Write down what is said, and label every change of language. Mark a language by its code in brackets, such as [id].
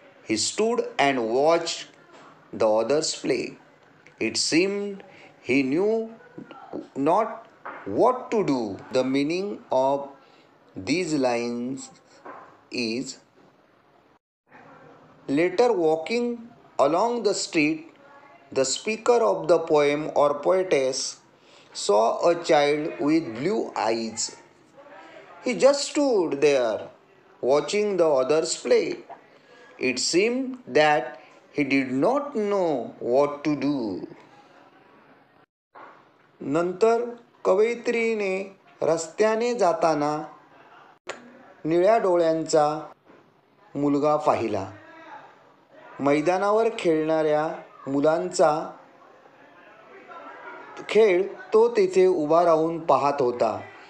[en] He stood and watched the others play. It seemed he knew not what to do. The meaning of these lines is: later walking along the street, the speaker of the poem or poetess saw a child with blue eyes. He just stood there watching the others play. It seemed that he did not know what to do. [mr] नंतर कवयित्रीने रस्त्याने जाताना निळ्या डोळ्यांचा मुलगा पाहिला. मैदानावर खेळणाऱ्या मुलांचा खेळ तो तेथे उभा राहून पाहत होता.